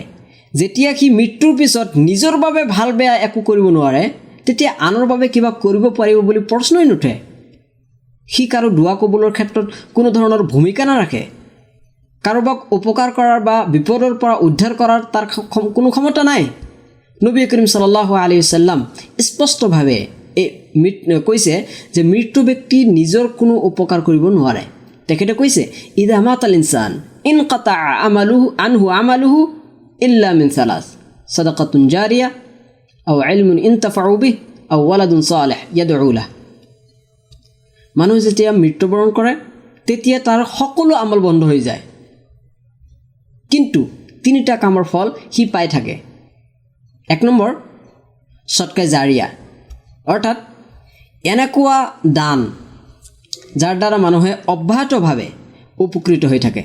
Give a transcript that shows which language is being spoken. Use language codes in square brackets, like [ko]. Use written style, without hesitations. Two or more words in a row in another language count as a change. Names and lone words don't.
[as] যেতিয়া সি মৃত্যুৰ পিছত নিজৰ বাবে ভাল বেয়া একো কৰিব নোৱাৰে, তেতিয়া আনৰ বাবে কিবা কৰিব পাৰিব বুলি প্ৰশ্নই নুঠে। সি কাৰো দোৱা কবুলৰ ক্ষেত্ৰত কোনো ধৰণৰ ভূমিকা নাৰাখে। কাৰোবাক উপকাৰ কৰাৰ বা বিপদৰ পৰা উদ্ধাৰ কৰাৰ তাৰ কোনো ক্ষমতা নাই। নবী কৰীম [ar] صلى الله عليه وسلم [as] স্পষ্টভাৱে কৈছে যে মৃত ব্যক্তি নিজৰ কোনো উপকাৰ কৰিব নোৱাৰে। তেখেতে কৈছে, [ar] إذا مات الإنسان انقطع عمله إلا من ثلاث صدقة جارية أو علم ينتفع به أو ولد صالح يدعو له. [as] মানুহ যেতিয়া মৃত্যুবৰণ কৰে তেতিয়া তাৰ সকলো আমল বন্ধ হৈ যায়, কিন্তু তিনিটা কামৰ ফল সি পাই থাকে। 1 নম্বৰ [ar] صدقة جارية, [as] অৰ্থাৎ এনেকুৱা দান যাৰ দ্বাৰা মানুহে অব্যাহতভাৱে উপকৃত হৈ থাকে।